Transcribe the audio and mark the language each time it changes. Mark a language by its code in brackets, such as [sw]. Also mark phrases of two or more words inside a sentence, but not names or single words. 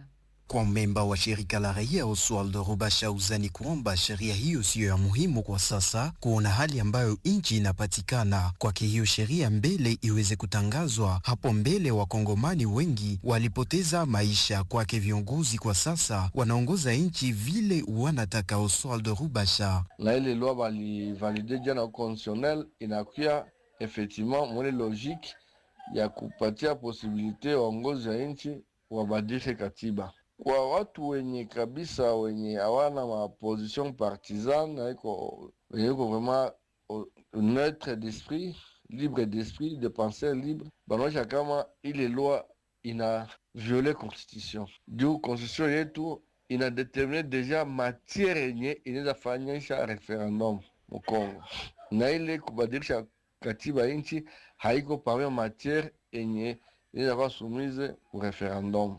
[sw] Kwa memba wa shirika la raia Oswald Rubasha uzani kwamba sheria hiyo siyo ya muhimu kwa sasa kuona hali ambayo nchi inapatikana. Kwake hiyo sheria mbele iweze kutangazwa hapo mbele, wakongomani wengi walipoteza maisha. Kwake viongozi kwa sasa wanaongoza nchi vile wanataka. Oswald Rubasha: na ile loi balivalide [fr] jana constitutionnel [sw] inakuya effectivement mwele logique ya kupatia posibilite waongozi ya nchi wabadilishe katiba. Kwa watu wenye kabisa wenye hawana [fr] maposition partisane, [sw] haiko [fr] vraiment neutre d'esprit, libre d'esprit, de penser libre, [sw] banaonyesha kama ile loi ina [fr] viole constitution. [sw] Juu constitution yetu ina [fr] determine deja matiere [sw] yenye inaweza fanyisha referendum Mkongo, na ile kubadilisha katiba inchi haiko [fr] parmi matiere [sw] yenye inaweza kuwa soumise ku referendum.